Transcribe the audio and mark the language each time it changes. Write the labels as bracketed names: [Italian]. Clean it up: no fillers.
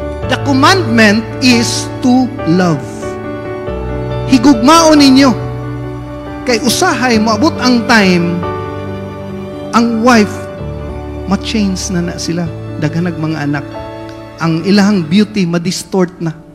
[English] The commandment is to love. [Cebuano] Higugmaon ninyo. Kay usahay moabot ang time ang wife ma-change na sila. Daghanag mga anak. Ang ilahang beauty ma-distort na.